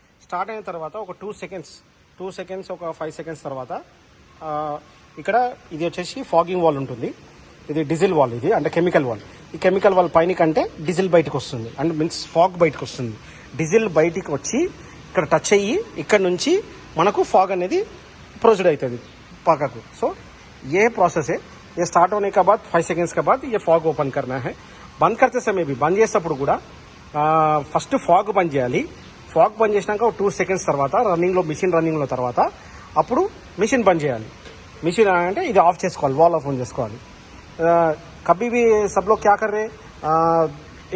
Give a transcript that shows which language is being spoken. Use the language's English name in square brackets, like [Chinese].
[Telugu] Start అయిన తర్వాత ఒక 2 సెకండ్స్ ఒక 5 సెకండ్స్ తర్వాత ఇక్కడ ఇది వచ్చేసి ఫాగింగ్ వాల్ ఉంటుంది. ఇది డీజిల్ వాల్, ఇది అంటే కెమికల్ వాల్. ఈ కెమికల్ వాల్ పైన కంటే డీజిల్ బయటకు వస్తుంది, అంటే మీన్స్ ఫాగ్ బయటకు వస్తుంది. డీజిల్ బయటికి వచ్చి ఇక్కడ టచ్ అయ్యి ఇక్కడ నుంచి మనకు ఫాగ్ అనేది प्रोसीड అవుతుంది పక్కకు. [Hindi] సో ये प्रोसेस है. ये स्टार्ट होने के बाद 5 सेकंड्स के बाद ये फॉग ओपन करना है. बंद करते समय भी [Telugu] బంద్ చేసేటప్పుడు కూడా ఫస్ట్ ఫాగ్ బంద్ చేయాలి. ఫాగ్ బంద్ చేసినాక 2 సెకండ్స్ తర్వాత మిషన్ రన్నింగ్లో తర్వాత అప్పుడు మిషన్ బంద్ చేయాలి. మిషన్ అంటే ఇది ఆఫ్ చేసుకోవాలి, వాల్ ఆఫ్ ఆన్ చేసుకోవాలి. [Hindi] कभी भी सब लोग क्या कर रहे